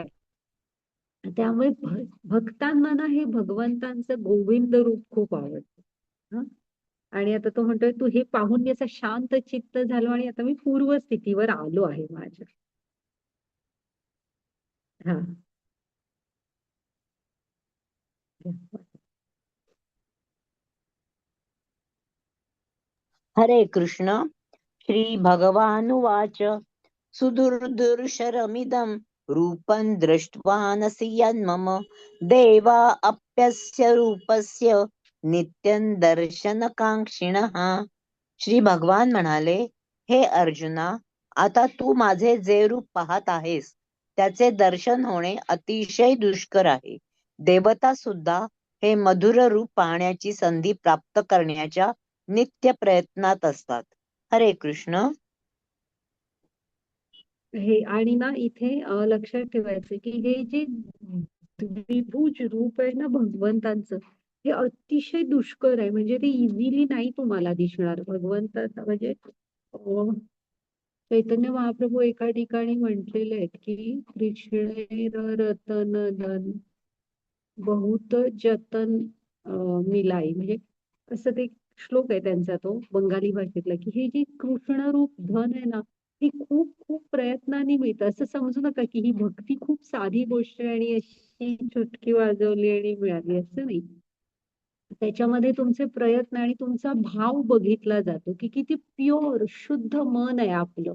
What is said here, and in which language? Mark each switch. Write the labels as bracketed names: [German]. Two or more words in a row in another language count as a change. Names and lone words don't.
[Marathi] त्यामुळे भक्तांना ना हे भगवंतांचं गोविंद रूप खूप आवडतं. हं? आणि आता तो म्हणतोय तू हे पाहून मी असं शांत चित्त झालो आणि आता मी पूर्व स्थितीवर आलो आहे माझ्या. हा. हरे कृष्ण. [Sanskrit] श्री भगवानुवाच सुदुर्दुर्शरमिदं रूपं दृष्ट्वानसि यन्मम देवा अप्यस्य रूपस्य नित्यं दर्शनकांक्षिणः. [Marathi] श्री भगवान म्हणाले, हे अर्जुना, आता तू माझे जे रूप पाहत आहेस त्याचे दर्शन होणे अतिशय दुष्कर आहे. देवता सुद्धा हे मधुर रूप पाहण्याची संधी प्राप्त करण्याच्या नित्य प्रयत्नात असतात. हरे कृष्ण. हे आणि ना इथे लक्षात ठेवायचं की हे जे द्विभुज रूप आहे ना भगवंतांचं, हे अतिशय दुष्कर आहे. म्हणजे ते इझिली नाही तुम्हाला दिसणार. भगवंतांना म्हणजे चैतन्य महाप्रभू एका ठिकाणी म्हटलेले आहेत की [Hindi] कृष्ण रतन धन बहुत जतन मिलाई, [Marathi] म्हणजे असं ते श्लोक आहे त्यांचा तो बंगाली भाषेतला, की हे जे कृष्ण रूप धन आहे ना, हे खूप खूप प्रयत्नाने मिळतं. असं समजू नका की ही भक्ती खूप साधी गोष्ट आहे आणि अशी चुटकी वाजवली आणि मिळाली, असं नाही. त्याच्यामध्ये तुमचे प्रयत्न आणि तुमचा भाव बघितला जातो की किती प्युअर शुद्ध मन आहे आपलं.